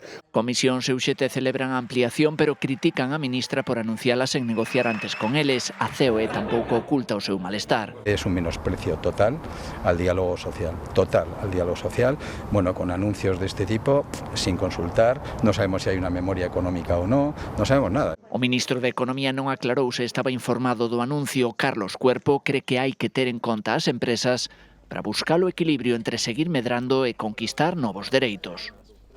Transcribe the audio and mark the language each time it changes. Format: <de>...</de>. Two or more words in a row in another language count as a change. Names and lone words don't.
<gl>Comisións e UGT celebran a ampliación, pero critican a ministra por anuncialas en negociar antes con eles. A COE tampouco oculta o seu malestar.</gl> <es>Es un menosprecio total al diálogo social, bueno, con anuncios de este tipo, sin consultar, no sabemos si hay una memoria económica o no sabemos nada.</es> <gl>O ministro de Economía non aclarou se estaba informado do anuncio. Carlos Cuerpo cree que hai que ter en conta as empresas para buscar o equilibrio entre seguir medrando e conquistar novos dereitos.</gl>